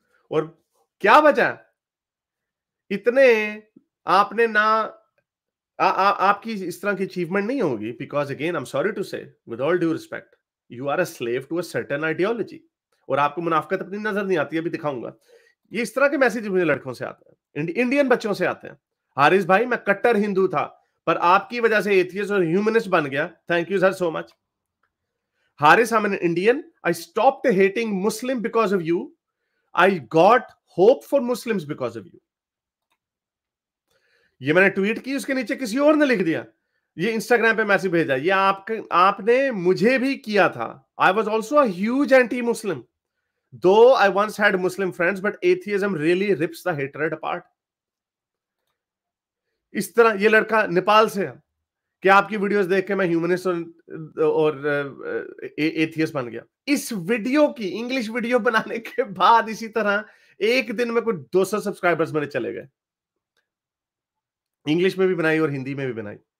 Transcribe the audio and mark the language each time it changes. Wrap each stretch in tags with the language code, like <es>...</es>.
<ur>اور کیا وجہ, اتنے آپ نے نہ, آپ کی اس طرح کی اچیومنٹ نہیں ہوگی, because again</ur> <en>I am sorry to say with all due respect, you are a slave to a certain ideology,</en> <ur>اور آپ کو منافقت اپنی نظر نہیں آتی, ابھی دکھاؤں گا. یہ اس طرح کے میسج مجھے لڑکوں سے آتے ہیں, انڈین بچوں سے آتے ہیں. حارث بھائی میں کٹر ہندو تھا, پر آپ کی وجہ سے ایتھیسٹ اور ہیومنسٹ بن گیا,</ur> <en>Thank you sir so much. Haris, I'm an Indian. I stopped hating Muslim because of you. I got hope for Muslims because of you.</en> <ur>یہ میں نے ٹویٹ کی, اس کے نیچے کسی اور نے لکھ دیا, یہ انسٹاگرام پہ میسج بھیجا, یہ آپ نے مجھے بھی کیا تھا.</ur> <en>I was also a huge anti-Muslim. Though I once had Muslim friends, but atheism really rips the hatred apart.</en> <ur>اس طرح یہ لڑکا نیپال سے ہے کہ آپ کی ویڈیوز دیکھ کے میں ہیومنسٹ اور ایتھیسٹ بن گیا. اس ویڈیو کی انگلش ویڈیو بنانے کے بعد اسی طرح ایک دن میں کوئی 200 سبسکرائبرز میرے چلے گئے, انگلش میں بھی بنائی اور ہندی میں بھی بنائی.</ur>